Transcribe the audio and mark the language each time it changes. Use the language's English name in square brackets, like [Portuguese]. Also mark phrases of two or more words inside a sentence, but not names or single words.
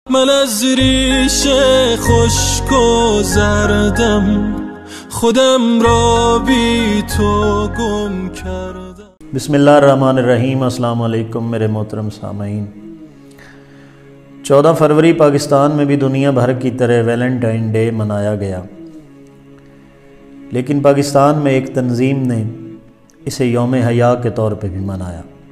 [Persian] من از ریش خشک و زردم خودم را بی تو گم کردم. [Arabic] بسم اللہ الرحمن الرحیم۔ السلام علیکم [Urdu] میرے محترم سامعین۔ 14 فروری پاکستان میں بھی دنیا بھر کی طرح [English] Valentine Day [Urdu] منایا گیا، لیکن پاکستان میں ایک تنظیم نے اسے یوم حیا کے طور پہ بھی منایا۔